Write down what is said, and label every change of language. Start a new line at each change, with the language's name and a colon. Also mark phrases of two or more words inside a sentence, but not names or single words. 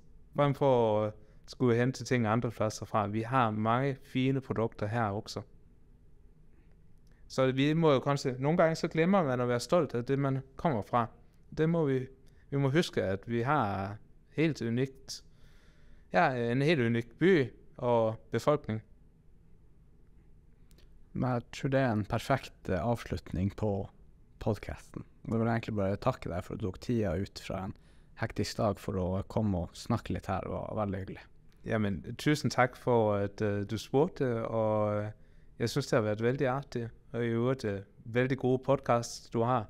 Danish: Frem for at skulle hente ting andre pladser fra. Vi har mange fine produkter her også. Så vi må jo konstatere, nogle gange så glemmer man at være stolt af det, man kommer fra. Det må vi må huske, at vi har helt unikt, en helt unik by og befolkning.
Norwegian: Men jeg tror det er en perfekt avslutning på podcasten. Jeg vil egentlig bare takke deg for at du tok tida ut fra en hektisk dag for å komme og snakke litt her. Det var veldig hyggelig.
Danish: Jamen, tusind tak for at du spurgte, og jeg synes det har været veldig artigt, og i øvrigt veldig gode podcast du har.